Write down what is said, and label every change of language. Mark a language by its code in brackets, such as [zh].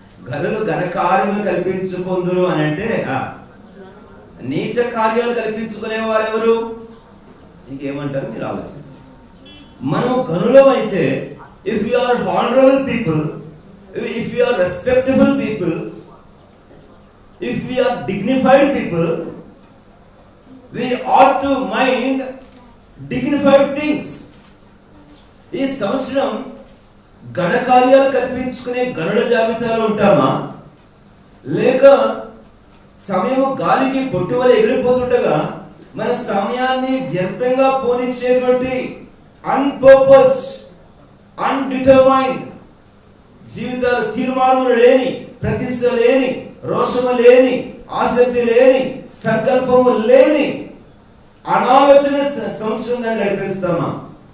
[te] గనులు ఘనకార్యములు కల్పించుకొందురు అని అంటే నీచ కార్యాలు కల్పించుకునే వారెవరు? ఇంకేమంటారు మీరు ఆలోచించండి. మనం గనులం అయితే, [en] if you are honorable people, if you are respectable people, if we are dignified people, we ought to mind dignified things. [te] ఈ సంవత్సరం ఘనకార్యాలు కల్పించుకునే గనుల జాబితాలో ఉంటామా, లేక సమయము గాలికి బొట్టు వల్ల ఎగిరిపోతుండగా మన సమయాన్ని వ్యర్థంగా పోనిచ్చేటువంటి [en] unpurposed, undetermined [te] జీవితాలు, తీర్మానములు లేని, ప్రతిష్ట లేని, రోషము లేని, ఆసక్తి లేని, సంకల్పము లేని అనాలోచన సంవత్సరంగా నడిపిస్తామా?